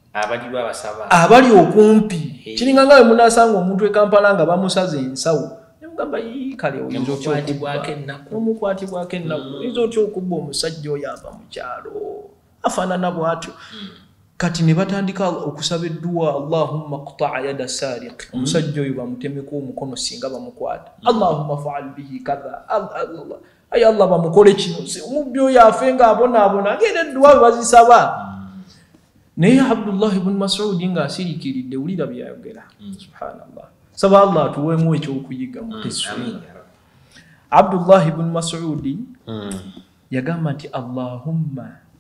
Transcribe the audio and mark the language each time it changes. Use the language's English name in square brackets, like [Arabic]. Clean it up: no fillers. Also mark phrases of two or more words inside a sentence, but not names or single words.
[Ganda] abali okumpi kiringa nga bwe munaasanga omuntu e Kampala nga bamusaze ensawo ne mugamba kale oyinza omukwatibwako ennaku oyinza otya okubba omusajja oyo ava mu kyalo afaanana bw'atyo kati ne batandika okusaba edduwa [Arabic] اللهم اقطع يد سارق [Ganda] omusajja oyo bamutemeko omukono singa bamukwata [Arabic] اللهم افعل به كذا الله [Ganda] ay Allah bamukole kino omubbi oyo afe nga abonaabona ng'era edduwa bazisaba naye Abdullah ibn Mas'ud nga asiriikiridde wulira byayogera subhanallah saba Allah atuweemu ekyokuyiga mu tessuina Abdullah ibn Mas'ud yagamba nti Allahumma